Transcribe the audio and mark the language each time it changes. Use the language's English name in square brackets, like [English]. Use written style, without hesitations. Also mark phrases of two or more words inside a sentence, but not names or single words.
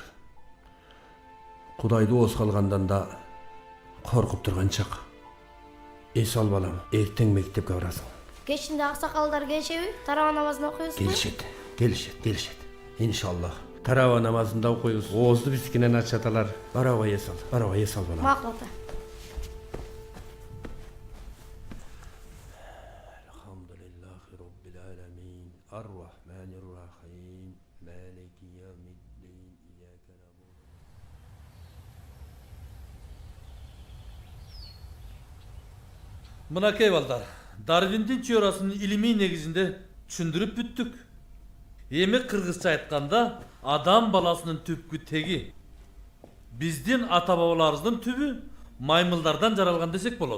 [Kyrgyz] Кудайды ооз калгандан да коркуп турган чак. Эс ал, балам, эртең мектепке барасың. Кечинде аксакалдар келишеби? Тарава намазын окуйбузбу? Келишет. Иншаллах. Тарава намазында окуйбуз. Оозду бизкинен ачаталар. Барабай эс ал, балам. Макул ата. [Arabic] الحمد لله رب العالمين. الرحمن الرحيم مالك يوم الدين. إياك نعبد. [Kyrgyz] Мынакей балдар, Дарвиндин теориясынын илимий негизинде түшүндүрүп бүттүк. Эми кыргызча айтканда, адам баласынын түпкү теги биздин ата бабаларыбыздын түбү маймылдардан жаралган десек болот.